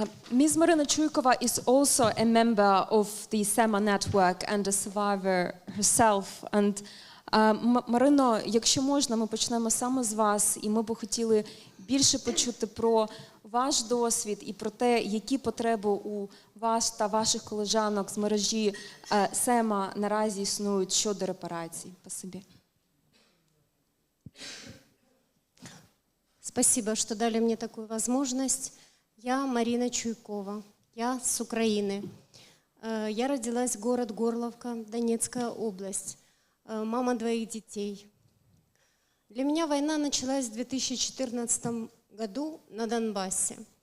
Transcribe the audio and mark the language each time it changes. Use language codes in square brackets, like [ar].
[en] Ms. Marina Chuykova is also a member of the SEMA network and a survivor herself. [uk] And Марино, якщо можна, ми почнемо саме з вас, і ми б хотіли більше почути про ваш досвід і про те, які потреби у вас та ваших колежанок з мережі СЕМА наразі існують щодо репарацій. Спасибі. [ru] Спасибо, что дали мне такую возможность. Я Марина Чуйкова, я с Украины. Я родилась в город Горловка, Донецкая область. Мама 2 детей. Для меня война началась в 2014 году на Донбассе.